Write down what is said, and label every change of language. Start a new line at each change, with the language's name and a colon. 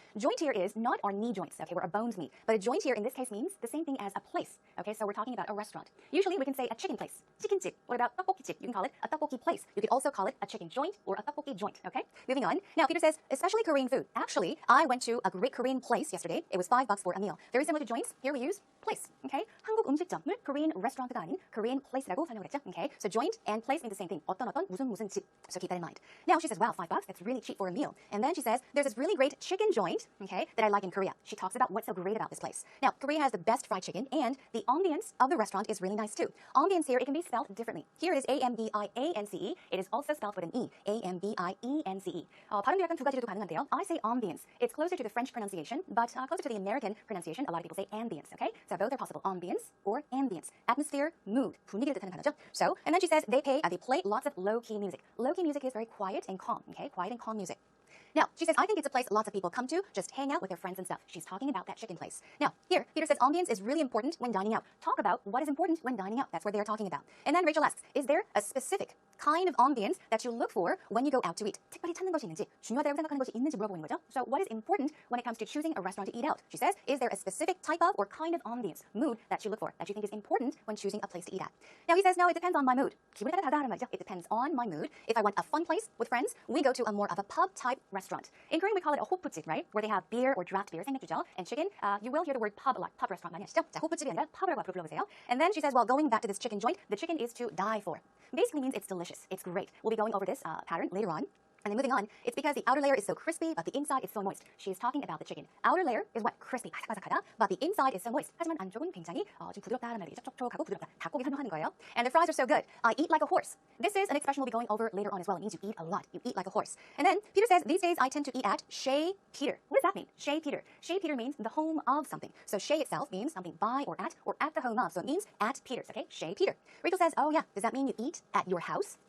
English: Joint here is not our knee joints, okay, where our bones meet. But a joint here in this case means the same thing as a place, okay? So we're talking about a restaurant. Usually we can say a chicken place, chicken-집. What about tteokbokki-집? You can call it a tteokbokki place. You could also call it a chicken joint or a tteokbokki joint, okay? Moving on. Now, Peter says, especially Korean food. Actually, I went to a great Korean place yesterday. It was $5 for a meal. Very similar to joints. Here we use place. Okay?
Korean: 한국 음식점을
English: Korean restaurant
Korean: 가 아닌
English: Korean place
Korean: 라고 설명을 했죠.
English: Okay? So joint and place mean the same thing.
Korean: 어떤 무슨 집.
English: So keep that in mind. Now she says, wow, $5, that's really cheap for a meal. And then she says, there's this really great chicken joint, okay, that I like in Korea. She talks about what's so great about this place. Now, Korea has the best fried chicken, and the ambience of the restaurant is really nice too. Ambience here, it can be spelled differently. Here it is A-M-B-I-A-N-C-E. It is also spelled with an E. A-M-B-I-E-N-C-E.
Korean: 발음도 약간 두 가지로도 가능한데요.
English: I say ambience. It's closer to the French pronunciation, but closer to the American pronunciation. A lot of people say ambience, okay? So both are possible. Ambience or ambience. Atmosphere, mood.
Korean: 분위기를 뜻하는 단어죠.
English: So, and then she says they play lots of low-key music. Low-key music is very quiet and calm, okay? Quiet and calm music. Now, she says, I think it's a place lots of people come to, just hang out with their friends and stuff. She's talking about that chicken place. Now, here, Peter says ambience is really important when dining out. Talk about what is important when dining out. That's what they're talking about. And then Rachel asks, is there a specific kind of ambience that you look for when you go out to eat?
Korean: 특별히 찾는 것이 있는지, 중요하다고 생각하는 것이 있는지 물어보는 거죠.
English: So what is important when it comes to choosing a restaurant to eat out? She says, is there a specific type of or kind of ambience, mood that you look for, that you think is important when choosing a place to eat at? Now he says, no, it depends on my mood.
Korean: 기분에 따라 다르다는 말이죠.
English: It depends on my mood. If I want a fun place with friends, we go to a more of a pub-type restaurant. In Korean, we call it a 호프집, right? Where they have beer or draft beer,
Korean: 생맥주죠,
English: and chicken. You will hear the word pub a lot. Pub restaurant
Korean: 많이 하시죠? 자, 호프집이 아니라 pub이라고 앞으로 불러보세요.
English: And then she says, well, going back to this chicken joint, the chicken is to die for. Basically means it's delicious. It's great. We'll be going over this pattern later on. And then moving on, it's because the outer layer is so crispy, but the inside is so moist. She's talking about the chicken. Outer layer is what? Crispy, 바삭바삭하다. But the inside is so moist.
Korean: 하지만 안쪽은 굉장히 좀 부드럽다는 말이죠. 촉촉하고 부드럽다. 닭고기 설명하는 거예요.
English: And the fries are so good. I eat like a horse. This is an expression we'll be going over later on as well. It means you eat a lot. You eat like a horse. And then Peter says, these days I tend to eat at Chez Peter. What does that mean? Chez Peter. Chez Peter means the home of something. So Chez itself means something by or at the home of. So it means at Peter's, okay? Chez Peter. Rachel says, oh yeah, does that mean you eat at your house?